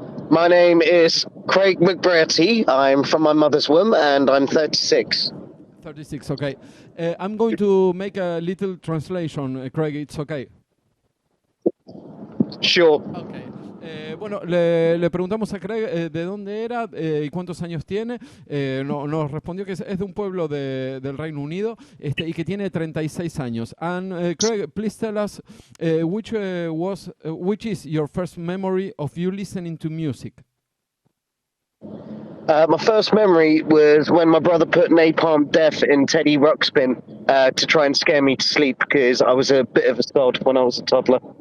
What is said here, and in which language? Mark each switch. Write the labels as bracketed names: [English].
[English] My name is Craig McBratty. I'm from my mother's womb, and I'm 36. 36, okay. I'm going to make a little translation, Craig, it's okay? Sure. Okay. [Spanish] Bueno, le preguntamos a Craig de dónde era y cuántos años tiene. Nos respondió que es de un pueblo del Reino Unido y que tiene 36 años. [English] And Craig, please tell us which is your first memory of you listening to music? My first memory was when my brother put Napalm Death in Teddy Ruxpin to try and scare me to sleep because I was a bit of a sod when I was a toddler.